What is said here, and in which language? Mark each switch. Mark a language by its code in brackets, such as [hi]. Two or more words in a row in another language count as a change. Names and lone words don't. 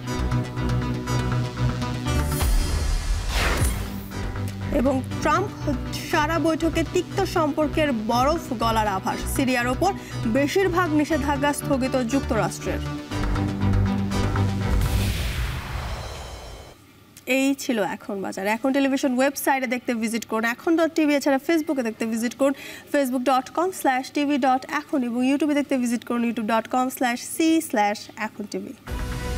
[bn] এবং ট্রাম্প সারা বৈঠকে তিক্ত সম্পর্কের বরফ গলার আভাস, সিরিয়ার ওপর বেশিরভাগ নিষেধাজ্ঞা স্থগিত যুক্তরাষ্ট্রের। এই ছিল এখন বাজার। এখন টেলিভিশন ওয়েবসাইটে দেখতে ভিজিট করুন এখন.tv, এছাড়া ফেসবুকে দেখতে ভিজিট করুন facebook.com/tv.এখন এবং ইউটিউবে দেখতে ভিজিট করুন youtube.com/c/echontv।